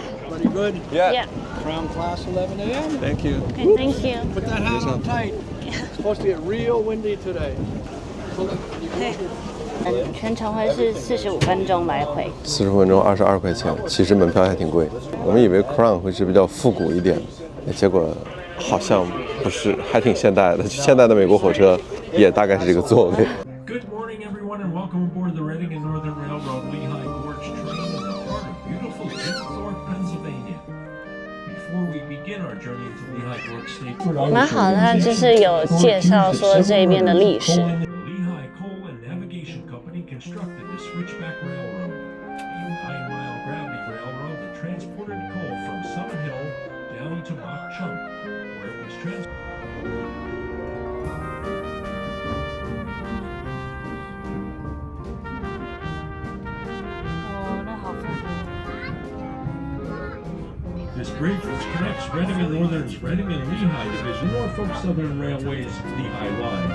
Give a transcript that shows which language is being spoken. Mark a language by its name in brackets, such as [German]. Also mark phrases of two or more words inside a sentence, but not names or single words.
[English] Pretty good. Yeah. Crown class 11 a.m. Thank you. Okay, thank you. Put that hat on tight. It's supposed to get real windy today. [Chinese] 全程會是45分鐘來回，45分鐘22塊錢，其實門票還挺貴。我們以為 Crown 會是比較復古一點，結果好像不是，還挺現代的。現代的美國火車也大概是這個座位。 [English] Good morning, everyone, and welcome aboard the Reading and Northern Railroad Lehigh Gorge train in the heart of beautiful Winthorpe, Pennsylvania. Before we begin our journey to Lehigh Gorge State, [Chinese] 蠻好的，它就是有介紹說這邊的歷史。 [English] Lehigh Coal and Navigation Company constructed the Switchback Railroad, a 9-mile gravity railroad that transported coal from Summit Hill down to Mach Chunk, where it was transported. This bridge, which connects Reading and Northern's Reading and Lehigh Division, Norfolk Southern Railway's Lehigh Line.